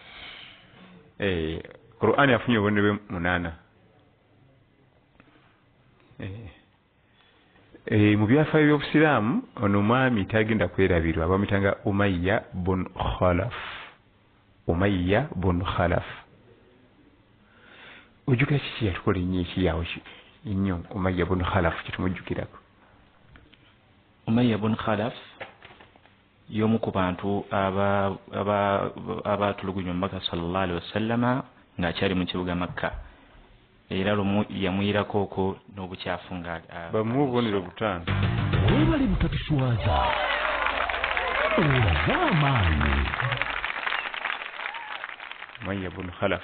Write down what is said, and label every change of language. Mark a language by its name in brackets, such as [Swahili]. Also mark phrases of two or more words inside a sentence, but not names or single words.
[Ganda] Quran afunye obubonero bwe 8 mu byafaayo by'obusiraamu ono mwami tagenda kwerabirwa bamuitanga Umayya bun Khalaf ojjukira kiki yatukola ennyo ekiyawo nnyo Umayya bun Khalaf kitumujjukirako Umayya bun Khalaf y'omu ku bantu abatulugunya omubaka [Arabic] صلى الله عليه وسلم [Ganda] ng'akyali mu kibuga Makka era lumu yamuyirako okwo n'obukyafu nga bamuwa obubonero 5 webale mutatusuwaza olazamaani Umayya ibn Khalaf.